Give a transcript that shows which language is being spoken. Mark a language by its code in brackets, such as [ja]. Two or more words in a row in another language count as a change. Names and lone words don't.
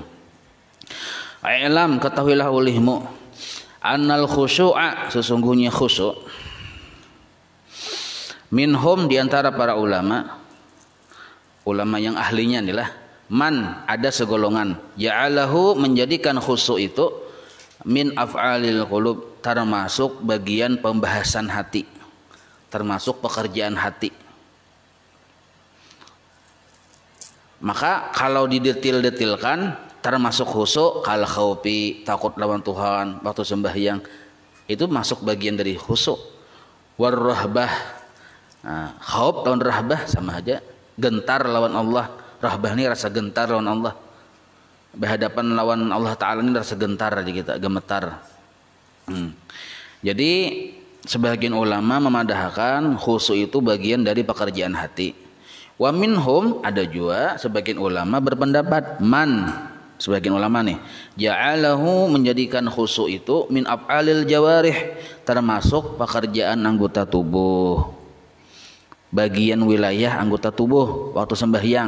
[id] Ailam, ketahuilah olehmu, [ar] أن الخشوع, [id] sesungguhnya khusyuk, minhum diantara para ulama yang ahlinya inilah, man ada segolongan, ja'alahu menjadikan khusyuk itu [ar] من أفعال القلوب, [id] termasuk bagian pembahasan hati, termasuk pekerjaan hati. Maka kalau didetil-detilkan termasuk khusyuk, [ar] كالخوف, [id] takut lawan Tuhan waktu sembahyang, itu masuk bagian dari khusyuk. [ar] والرهبة, [id] khauf lawan rahbah sama aja, gentar lawan Allah. Rahbah ini rasa gentar lawan Allah, berhadapan lawan Allah Ta'ala ini rasa gentar aja kita, gemetar. Jadi sebagian ulama memadahkan khusyuk itu bagian dari pekerjaan hati. [ar] ومنهم, [id] ada juga sebagian ulama berpendapat, man, sebagian ulama nih, ja'alahu menjadikan khusyuk itu [ar] من أفعال الجوارح, [id] termasuk pekerjaan anggota tubuh, bagian wilayah anggota tubuh waktu sembahyang.